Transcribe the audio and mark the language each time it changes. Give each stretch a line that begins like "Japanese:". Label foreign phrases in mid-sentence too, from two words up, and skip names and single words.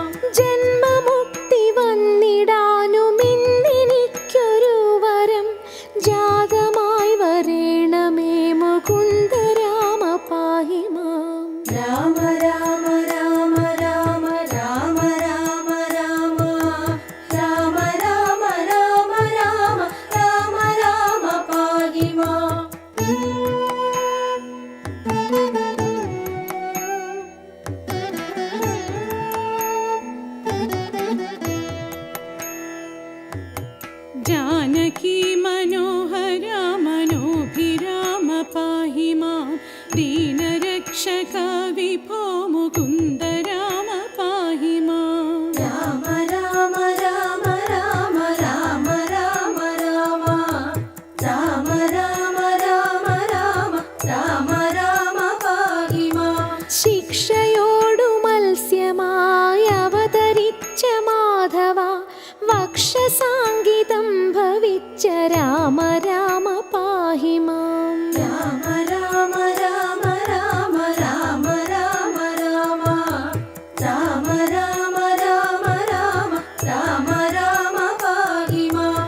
Malayalam: ജന്മമുക്തി വന്നിടാനുമിന്നെനിക്കൊരു വരം ജാതമായി വരേണമേ മുകുന്ദ രാമ
Sanskrit: പാഹി മാം. രാമ രാമ രാമ രാമ രാമ രാമ രാമ രാമ രാമ രാമ രാമ രാമ രാമ പാഹി മാം. जानकी मनोहरा मनोभिराम पाहि मां. दीनरक्षका विभो मुकुन्द राम पाहि मां. രാമ രാമ രാമ രാമ രാമ രാമ രാമ രാമ രാമ രാമ രാമ രാമ രാമ പാഹി മാം.
Malayalam: ശിക്ഷയോടു മത്സ്യമായി അവതരിച്ച മാധവ വക്ഷസാങ്കിതം ഭവിച്ച രാമ രാമ
Sanskrit: പാഹി മാം. രാമ രാമ രാമ രാമ രാമ രാമ രാമ രാമ രാമ രാമ രാമ രാമ രാമ പാഹി മാം.